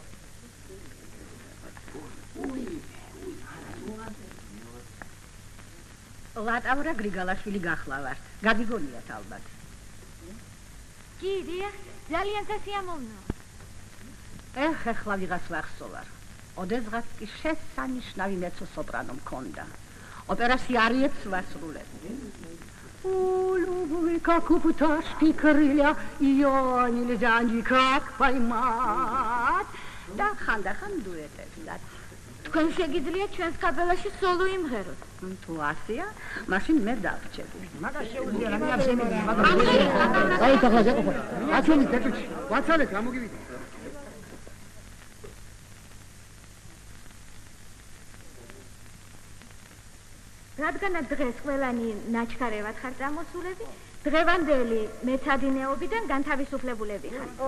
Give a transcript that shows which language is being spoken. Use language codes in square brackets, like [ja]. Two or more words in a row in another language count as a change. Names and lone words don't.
[ka] ლატავრა გრიგალაშვილი გახლავართ. გაგიგონიათ ალბათ. კი, დიახ, ძალიან სასიამოვნო. ეხლა ვიღაც ვახსოვარ. ოდესღაც კი შესანიშნავი მეცო-სოპრანო მქონდა. ოპერაცია არიეც ვასრულებდი. [ru] Улюбли, как у пташки крылья, ее нельзя никак поймать. [ka] Да, ხანდახან დუეტებსად. თქვენ შეგიძლიათ ჩვენს კაპელაში სოლო იმღეროთ. თუ ასეა, მაშინ მე დავრჩები. მაგას შეუძლია რა მიახსენებინა, მაგრამ აი ახლა შეყო. აჩვენი დეტუჩი, ვაცალეთ რა მოგივიდა. რადგანაც დღეს ყველანი ნაჩქარევად ხარ წამოსულები, დღევანდელი მეცადინეობიდან განთავისუფლებულები ხარ.